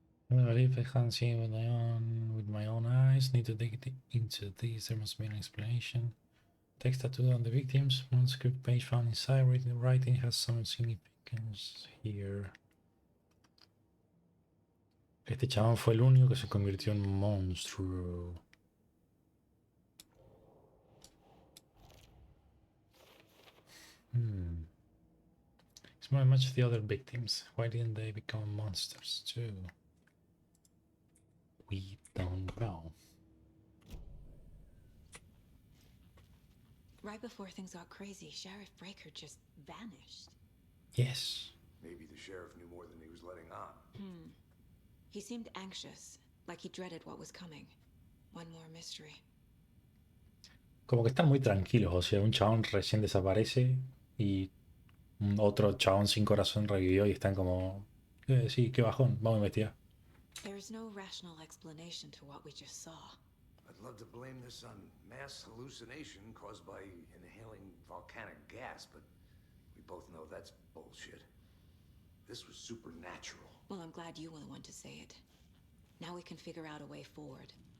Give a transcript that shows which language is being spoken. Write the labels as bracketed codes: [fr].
[en] If I can't see with my own eyes, need to dig into this. There must be an explanation. Text tattooed on the victims. Manuscript page found inside. Writing has some significance here. [es] Este chabón fue el único que se convirtió en monstruo. [en] It's more much the other victims. Why didn't they become monsters too? We don't know. Right before things got crazy, Sheriff Breaker just vanished. Yes. Maybe the sheriff knew more than he was letting on. He seemed anxious, like he dreaded what was coming. One more mystery. [es] Como que están muy tranquilos, o sea, un chabón recién desaparece y otro chabón sin corazón revivió y están como, sí, qué bajón, vamos a investigar. [en] There's no rational explanation to what we just saw. I'd love to blame this on mass hallucination caused by inhaling volcanic gas, but we both know that's bullshit. This was supernatural. Well, I'm glad you were the one to say it. Now we can figure out a way forward.